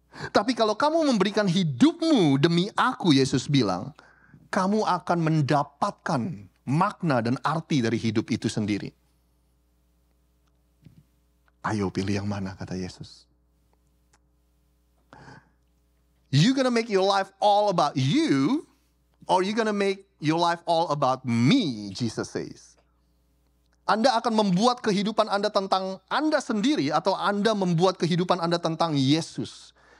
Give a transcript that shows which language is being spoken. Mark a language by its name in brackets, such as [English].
[Indonesian] Tapi kalau kamu memberikan hidupmu demi aku, Yesus bilang, kamu akan mendapatkan makna dan arti dari hidup itu sendiri. Ayo pilih yang mana, kata Yesus. [English] You gonna make your life all about you, or you gonna make your life all about me, Jesus says. [Indonesian] Anda akan membuat kehidupan Anda tentang Anda sendiri, atau Anda membuat kehidupan Anda tentang Yesus.